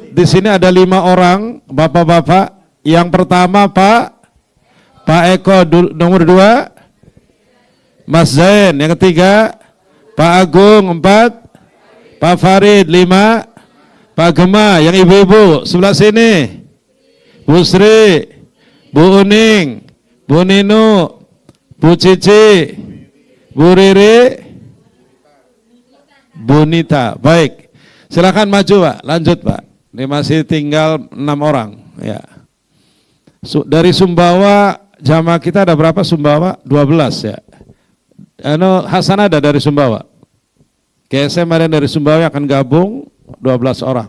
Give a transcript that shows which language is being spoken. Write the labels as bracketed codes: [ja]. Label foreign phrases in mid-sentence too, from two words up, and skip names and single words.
[id] Di sini ada 5 orang bapak-bapak. Yang pertama Pak Eko nomor 2, Mas Zain. Yang ketiga Pak Agung 4, Pak Farid 5, Pak Gema. Yang ibu-ibu sebelah sini, Bu Sri, Bu Uning, Bu Nino, Bu Cici, Bu Riri, Bu Nita. Baik, silakan maju Pak, lanjut Pak. Ini masih tinggal 6 orang ya. Dari Sumbawa jamaah kita ada berapa Sumbawa? 12 ya. Hasan ada dari Sumbawa. KSM ada dari Sumbawa yang akan gabung 12 orang.